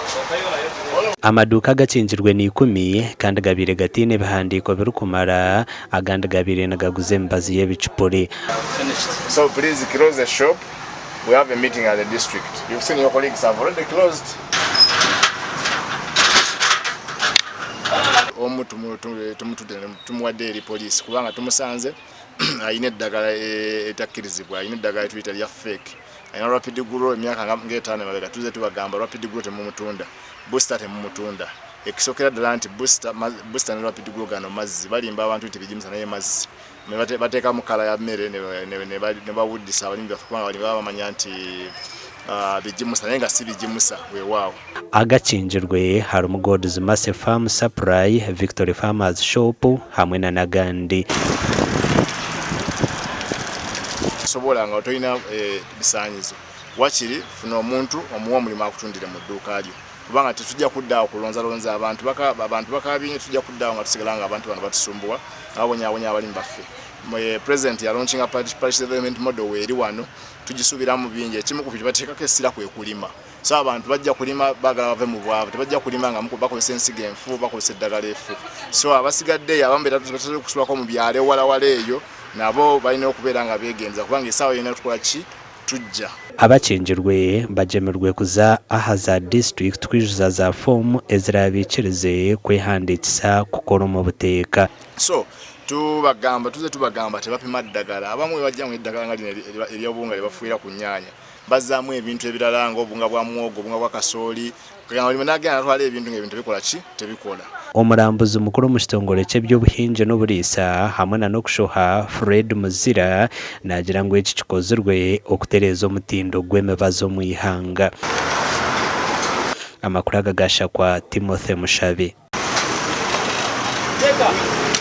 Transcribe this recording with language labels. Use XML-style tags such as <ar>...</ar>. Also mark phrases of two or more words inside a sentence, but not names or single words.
<nyn>Amaduuka agakingirwe ni 10 kandi gabire gatine bihandiko birukumara agandi gabire nagaguze mbazi y'ebicupuri.</nyn> <en>So please close the shop. We have a meeting at the district. You've seen your colleagues have already closed.</en> <lg>Tumuwadde police kubanga tumusanze ayine eddagala etakkirizibwa, ayine eddagala tuyita lya fake. Ayina rapid grow emyaka ng'etaano emabega tuze tubagamba rapid grow temumutunda, booster temumutunda. Ekisokera ddala nti booster ne rapid grow gano mazzi balimba abantu nti bijimusa naye mazzi. Bateeka mu kala ya mmere ne bawuddisa abalimi baffe kubanga bali bamanya nti bijimusa naye nga si bijimusa weewaawo.</lg> <nyn>Agacencwire harimu God's Mercy Farm Supply, Victory Farmers Shop hamwe na nagandi.</nyn> <lg>Sobola nga otolina bisaanyizo wakiri funa omuntu omuwa omulimu akutundire mu dduuka lyo kubanga tetujja kuddawo kulonzalonza abantu bakabinye tujja kuddawo nga tusigala nga abantu bano batusumbuwa abonyabonya abalimi baffe. President ya launching a parish development model weeri wano tugisuubiramu bingi ekimu ku byo bateekako essira kwe kulima. So abantu bajja kulima bagala bave mu bwavu tebajja kulima nga bakozesa ensigo enfu bakozesa eddagala efu. So abasigadde abamu batatuze kusulako mu byalo ewalawala eyo nabo balina okubeera nga beegenza kubanga essaawa yonna tukola ki tujja.</lg> <nyn>Agacencwire bajemerwe kuza ahaza district kwijuza za fomu ezirabikirize kwehandikisa kukora mu buteeka.</nyn> <lg>So tuze tubagamba tebapima ddagala abamu bajja mu eddagala nga lino ery'obunga lye bafuuyira ku nnyaanya bazzaamu ebintu ebirala ng'obunga bwa muwogo obunga bwa kasooli kagamba buli munagenda natwala ebintu ng'ebintu bikola ki tebikola.</lg> <nyn>Omulambuzi mukuru mu kitongole ky'ebyobuhingi n'obuliisa hamwe n'okushoha Fred Muzira nagira ngu eki kikozirwe okutereeza omutindo gw'emibazi omu ihanga. Amakuru agagasha kwa Timothy Mushabe.</nyn>